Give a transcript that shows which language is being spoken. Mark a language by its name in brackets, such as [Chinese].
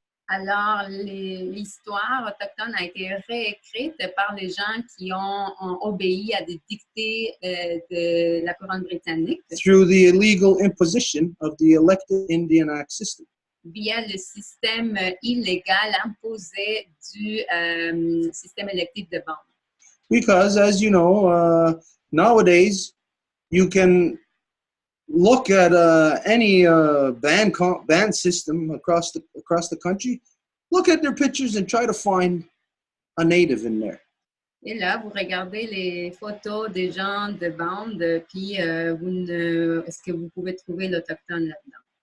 [French] Alors, l'histoire autochtone a été réécrite par les gens qui ont obéi à des dictées de la couronne britannique. [English] Through the illegal imposition of the elected Indian Act system. [French] Via le système illégal imposé du système électif de bande. [English] Because, as you know, nowadays you can look at any band system across the country, look at their pictures and try to find a Native in there. [French] Et là, vous regardez les photos des gens de bande, puis est-ce que vous pouvez trouver l'Autochtone là-dedans?